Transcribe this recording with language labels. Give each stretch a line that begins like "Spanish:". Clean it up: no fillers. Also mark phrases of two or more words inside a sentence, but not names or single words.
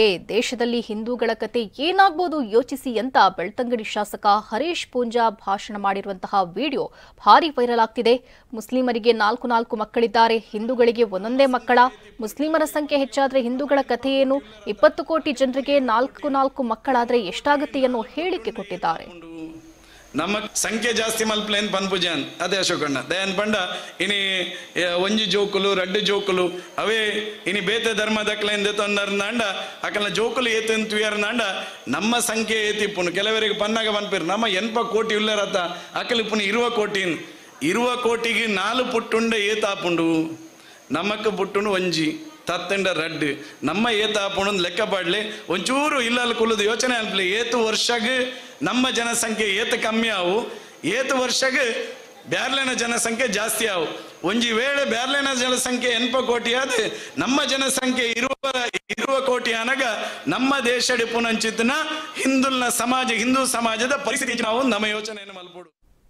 Kannada: ದೇಶದಲ್ಲಿ ಹಿಂದೂಗಳ ಕತೆ ಏನಾಗಬಹುದು ಯೋಚಿಸಿ ಅಂತ ಬೆಳ್ತಂಗಡಿ ಶಾಸಕ ಹರೀಶ್ ಪೂಂಜಾ ಭಾಷಣ ಮಾಡಿರುವಂತಹ ವಿಡಿಯೋ ಭಾರಿ ವೈರಲ್ ಆಗ್ತಿದೆ. ಮುಸ್ಲಿಮರಿಗೆ 4 ಮಕ್ಕಳಿದ್ದಾರೆ, ಹಿಂದೂಗಳಿಗೆ ಒಂದೊಂದೇ ಮಕ್ಕಳ? ಮುಸ್ಲಿಮರ ಸಂಖ್ಯೆ ಹೆಚ್ಚಾದ್ರೆ ಹಿಂದೂಗಳ ಕತೆ ಏನು? 20 ಕೋಟಿ ಜನರಿಗೆ 4 ಮಕ್ಕಳಾದ್ರೆ ಎಷ್ಟಾಗುತ್ತೆ ಅನ್ನೋ ಹೇಳಿಕೆ ಕೊಟ್ಟಿದ್ದಾರೆ.
Tulu: ನಮ್ಮ ಸಂಖ್ಯೆ ಜಾಸ್ತಿ ಮಲ್ಪಲೇನ್ ಪನ್ಪುಜಾನ್ ಅದೇ ಅಶೋಕಣ್ಣ ದಯನ್ ಪಂಡ ಇನಿ ಒಂಜಿ ಜೋಕುಲು ರಡ್ಡು ಜೋಕುಲು ಅವೇ ಇನಿ ಬೇತೆ ಧರ್ಮದಕ್ಲೆಂದು ತೊಂದರ್ನಾಂಡ ಅಕಲ್ನ ಜೋಕುಲು ಏತಂತುಯರ್ನಾಂಡ ನಮ್ಮ ಸಂಖ್ಯೆ ಏತಿಪ್ಪುನು ಕೆಲವರಿಗೆ ಪನ್ನಾಗ ಪನ್ಪಿರು ನಮ್ಮ 80 ಕೋಟಿ ಉಳ್ಳರತ್ತ ಅಕಲ್ ಇಪ್ಪುನು 20 ಕೋಟಿನ್ 20 ಕೋಟಿಗೆ 4 ಪುಟ್ಟುಂಡ ಏತಾಪುಂಡು ನಮಕ್ ಪುಟ್ಟುಂಡು ಒಂಜಿ ತತ್ತಂಡ ರಡ್ಡು ನಮ್ಮ ಏತಾಪುಂಡು ಲೆಕ್ಕ ಪಾಡ್ಲೆ ಒಂಚೂರು ಇಲ್ಲಲ್ಲಿ ಕುಲುದು ಯೋಚನೆ ಅನ್ಪಲಿ ಏತು ವರ್ಷಗೆ ನಮ್ಮ ಜನಸಂಖ್ಯೆ ಏತು ಕಮ್ಮಿ ಆವು ಏತು ವರ್ಷಗೆ ಬ್ಯಾರ್ಲೆನ ಜನಸಂಖ್ಯೆ ಜಾಸ್ತಿ ಆವು ಒಂಜಿ ವೇಳೆ ಬ್ಯಾರ್ಲೆನ ಜನಸಂಖ್ಯೆ 80 ಕೋಟಿ ಆದ್ರೆ ನಮ್ಮ ಜನಸಂಖ್ಯೆ 20 ಕೋಟಿ ಅನಗ ನಮ್ಮ ದೇಶ ಪುನಂಚಿತ್ನ ಹಿಂದೂ ಸಮಾಜದ ಪರಿಸ್ಥಿತಿ ನಾವು ನಮ್ಮ ಯೋಚನೆಯನ್ನು ಮಲ್ಪಡು.